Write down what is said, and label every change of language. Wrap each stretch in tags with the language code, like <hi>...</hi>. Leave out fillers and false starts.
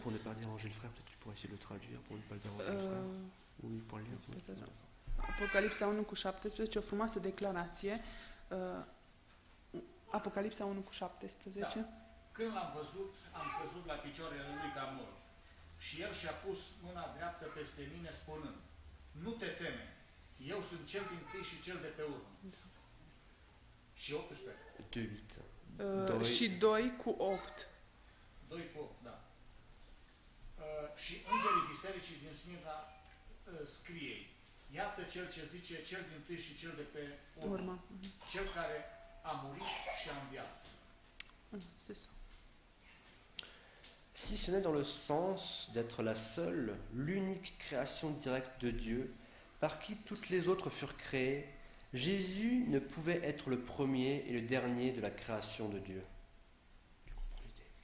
<fr>Pour ne pas déranger le frère, peut-être tu pourrais essayer de le traduire pour ne pas le déranger le frère. Oui, pour le lire.</fr> <ro>Apocalipsa 1 cu 17, o frumoasă declarație. Apocalipsa 1 cu 17. Da. Când l-am văzut, am căzut la picioarele lui ca mort. Și el și-a pus mâna dreaptă peste mine spunând, nu te teme, Eu sunt cel dintâi și cel de pe urmă. Și 18. 2, 8. Și 2 cu 8. 2 cu 8, da. Și îngerii bisericii din Smirna scrie: iată cel ce zice cel dintâi și cel de pe urmă. Cel care a murit și a înviat.</ro> <fr>C'est ça. Si ce n'est dans le sens d'être la seule, l'unique création directe de Dieu, par qui toutes les autres furent créées, Jésus ne pouvait être le premier et le dernier de la création de Dieu. Tu comprends l'idée?</fr>